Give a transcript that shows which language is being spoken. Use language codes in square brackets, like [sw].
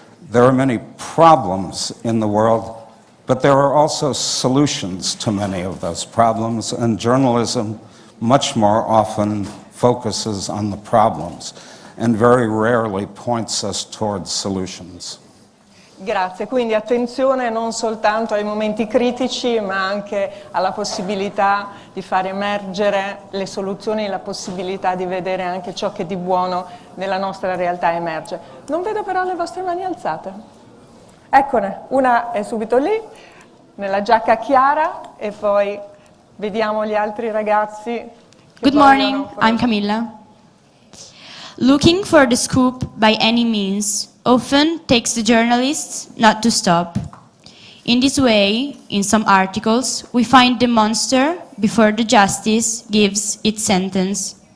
[en] There are many problems in the world, but there are also solutions to many of those problems, and journalism much more often focuses on the problems and very rarely points us towards solutions. [it] Grazie, quindi attenzione non soltanto ai momenti critici, ma anche alla possibilità di far emergere le soluzioni, la possibilità di vedere anche ciò che di buono nella nostra realtà emerge. Non vedo però le vostre mani alzate. Eccone, una è subito lì, nella giacca chiara, e poi Vediamo gli altri ragazzi. che [en] Good morning, [it] vogliono- [en] I'm Camilla. Looking for the scoop by any means often takes the journalists not to stop. In this way, in some articles, we find the monster before the justice gives its sentence.